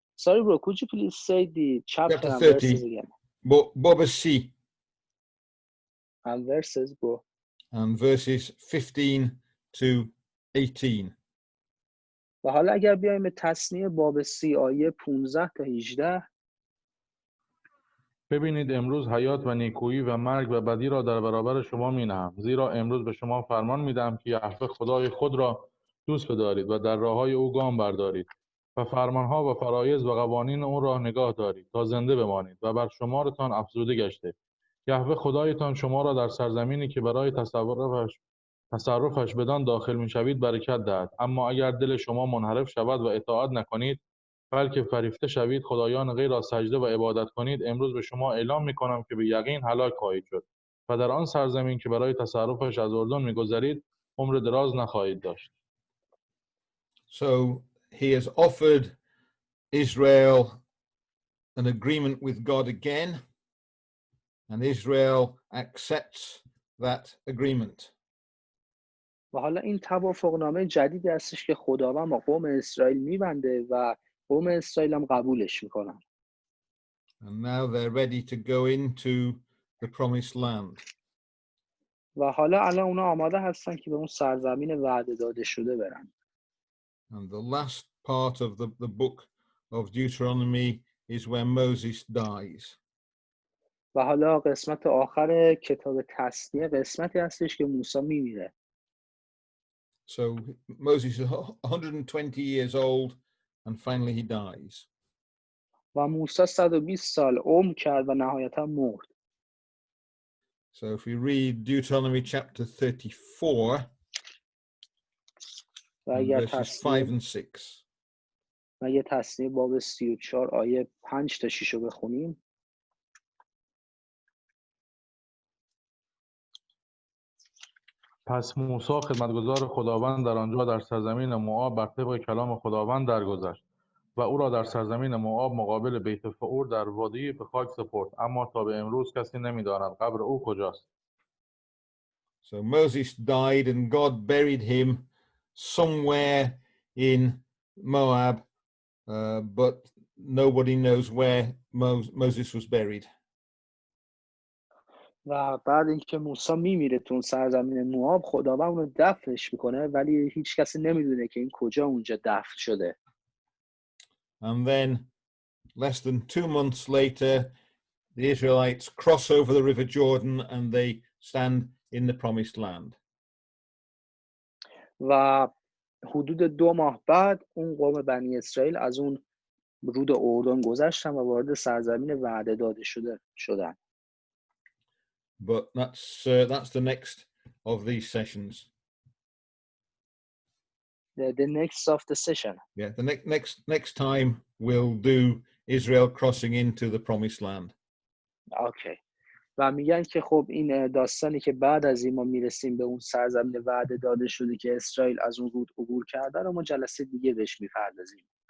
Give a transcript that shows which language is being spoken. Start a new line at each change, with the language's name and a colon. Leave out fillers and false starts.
English: Sorry bro, could you please say the chapter and verses again? Boba C. And verses, bro. And verses 15 to 18.
Persian: و حالا اگر بیایم به تثنیه باب 30 آیه 15 تا 18. ببینید امروز حیات و نیکویی و مرگ و بدی را در برابر شما می‌نهم، زیرا امروز به شما فرمان میدم که یهوه خدای خود را دوست بدارید و در راه‌های او گام بردارید و فرمانها و فرایض و قوانین او را نگاه دارید تا زنده بمانید و بر شمارتان افزوده گشته. یهوه خدایتان شما را در سرزمینی که برای تصرفش بدان داخل می‌شوید برکت دهد. اما اگر دل شما منحرف شود و اطاعت نکنید بلکه فریفته شوید خدایان غیر را سجده و عبادت کنید، امروز به شما اعلام می‌کنم که به یقین هلاک خواهید شد و در آن سرزمین که برای تصرفش از اردن می‌گذرید عمر دراز نخواهید داشت.
English: So he has offered Israel an agreement with God again, and Israel accepts that agreement.
Persian: و حالا این توافقنامه جدیدی هستش که خداوند با قوم اسرائیل میبنده و قوم اسرائیل هم قبولش میکنن.
English: And now they're ready to go into the promised land.
Persian: و حالا الان اونا آماده هستن که به اون سرزمین وعده داده شده برن.
English: And the last part of the book of Deuteronomy is where Moses dies.
Persian: و حالا قسمت آخر کتاب تثنیه قسمتی هستش که موسی میمیره.
English: So Moses is 120 years old and finally he dies.
Persian: و موسی 120 سال عمر کرد و نهایتا مرد.
English: So if we read Deuteronomy chapter 34, verses 5 and 6.
Persian: و اگه تثنیه باب 34 آیه 5 تا 6 رو بخونیم. پس موسی خدمتگزار خداوند در آنجا در سرزمین موآب بر طبق کلام خداوند درگذشت و او را در سرزمین موآب مقابل بیت فئور در وادی به خاک سپرد، اما تا به امروز کسی نمی‌داند قبر او کجاست.
English: So Moses died and God buried him somewhere in Moab, but nobody knows where Moses was buried.
Persian: و بعد اینکه موسی میمیره تو اون سرزمین موآب، خداوند اونو دفنش میکنه، ولی هیچ کسی نمیدونه که این کجا اونجا دفن شده.
English: And then less than 2 months later, the Israelites cross over the River Jordan and they stand in the promised land.
Persian: و حدود 2 ماه بعد اون قوم بنی اسرائیل از اون رود اردن گذشتن و وارد سرزمین وعده داده شدن.
English: But that's the next of these sessions. The next of the session. Yeah, the next time we'll do Israel crossing into the promised land. Okay.
Persian: و میگن که خب این داستانی که بعد از این ما میرسیم به اون سرزمین وعده داده شده که اسرائیل از اون رود عبور کرده رو ما جلسه دیگه بهش میپردازیم.